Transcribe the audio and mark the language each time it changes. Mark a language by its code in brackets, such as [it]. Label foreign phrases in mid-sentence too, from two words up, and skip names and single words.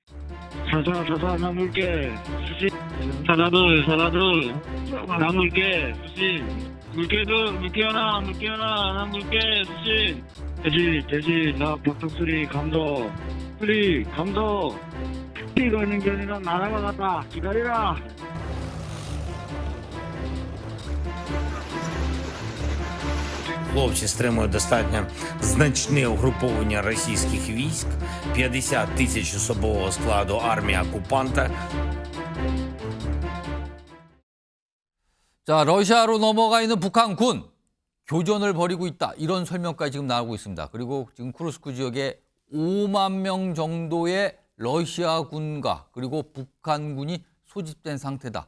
[uk] 사자 나물개 수신 사자들 나물개 수신 물개 하나 나 물개 수신 돼지 나 박덕수리 감독 이거 있는 게 아니라 나라가 갔다 기다리라. Хлопці стримують достатньо значне угруповання російських військ, 50 тисяч особового складу армії окупанта. [ko] 자, 러시아로 넘어가 있는 북한군 교전을 벌이고 있다. 이런 설명까지 지금 나오고 있습니다. 그리고 지금 쿠르스크 지역에 5만 명 정도의 러시아군과 그리고 북한군이 소집된 상태다.